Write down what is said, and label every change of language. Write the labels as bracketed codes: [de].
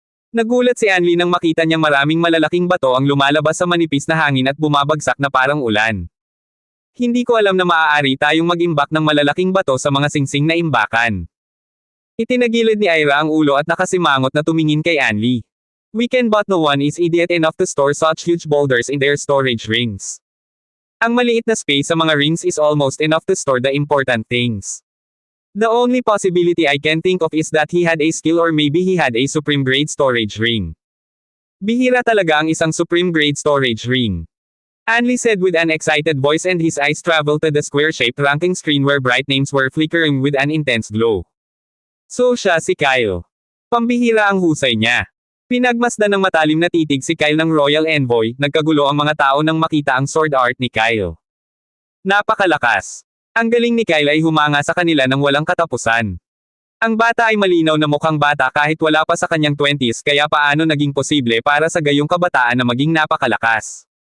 [tl] Nagulat si Anli nang makita niyang maraming malalaking bato ang lumalabas sa manipis na hangin at bumabagsak na parang ulan. Hindi ko alam na maaari tayong mag-imbak ng malalaking bato sa mga singsing na imbakan. Itinagilid ni Ira ang ulo at nakasimangot na tumingin kay Anli. [en] We can but no one is idiot enough to store such huge boulders in their storage rings. [tl] Ang maliit na [en] space sa mga rings is almost enough to store the important things. The only possibility I can think of is that he had a skill or maybe he had a supreme grade storage ring. [tl] Bihira talaga ang isang [en] supreme grade storage ring. Anli said with an excited voice and his eyes traveled to the square-shaped ranking screen where bright names were flickering with an intense glow. [tl] So siya si Kyle. Pambihira ang husay niya. Pinagmasdan ng matalim na titig si Kyle ng Royal Envoy, nagkagulo ang mga tao nang makita ang sword art ni Kyle. Napakalakas. Ang galing ni Kyle ay humanga sa kanila nang walang katapusan. Ang bata ay malinaw na mukhang bata kahit wala pa sa kanyang 20s kaya paano naging posible para sa gayong kabataan na maging napakalakas.